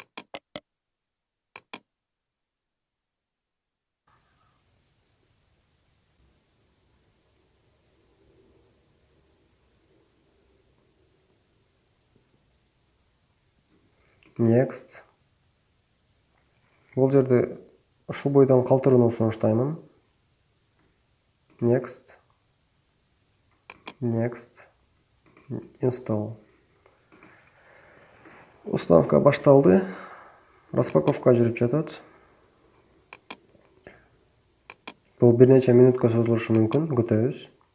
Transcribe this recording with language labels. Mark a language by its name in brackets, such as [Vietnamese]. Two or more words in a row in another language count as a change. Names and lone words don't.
[Kyrgyz] Next. Бул жерде ушул бойдон калтырууну сунуштаймын. [English] Next. Next. [Kyrgyz] Install. Установка башталды. Распаковка жүрүп жатат. Бул бир нече минутка созулушу мүмкүн, күтөбүз.